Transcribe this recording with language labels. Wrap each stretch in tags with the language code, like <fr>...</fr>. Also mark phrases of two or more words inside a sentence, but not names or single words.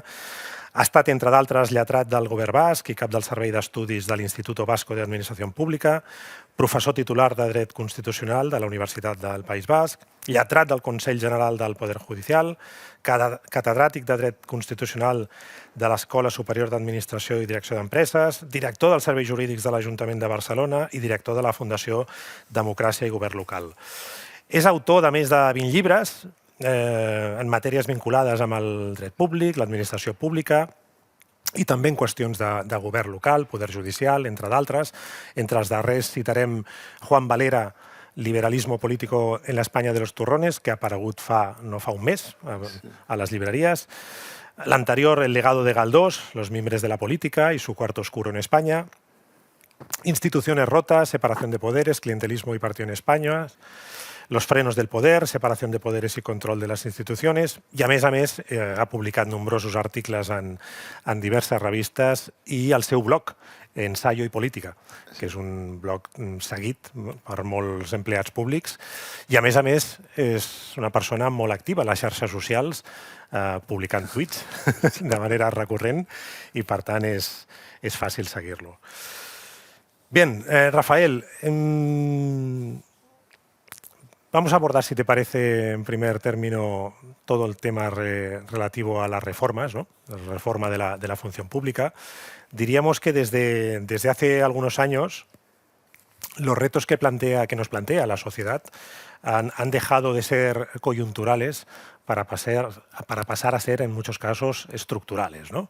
<ca>Ha estat, entre d'altres, lletrat del Govern Basc i cap del Servei d'Estudis de l'Instituto Vasco de Administració Pública, professor titular de Dret Constitucional de la Universitat del País Basc, lletrat del Consell General del Poder Judicial, catedràtic de Dret Constitucional de l'Escola Superior d'Administració i Direcció d'Empreses, director dels Serveis Jurídics de l'Ajuntament de Barcelona i director de la Fundació Democràcia i Govern Local. És autor de més de 20 llibres en matèries vinculades amb el dret públic, l'administració pública, i també en qüestions de govern local, poder judicial, entre d'altres. Entre els darrers citarem Juan Valera, Liberalismo político en la España de los turrones, que ha aparegut no fa un mes a les llibreries. L'anterior, El legado de Galdós, Los mimbres de la política y su cuarto oscuro en España. Instituciones rotas, separación de poderes, clientelismo y partido en España. los frenos del poder, separació de poderes i control de les institucions, i a més, ha publicat nombrosos articles en diverses revistes i el seu blog, Ensayo i Política, que és un blog seguit per molts empleats públics, i a més, és una persona molt activa a les xarxes socials, publicant tuits de manera recurrent, i per tant és fàcil seguir-lo.</ca> <es>Bien, Rafael, vamos a abordar, si te parece, en primer término, todo el tema relativo a las reformas, ¿no? La reforma de la función pública. Diríamos que desde hace algunos años los retos que nos plantea la sociedad han dejado de ser coyunturales para pasar a ser, en muchos casos, estructurales, ¿no?</es>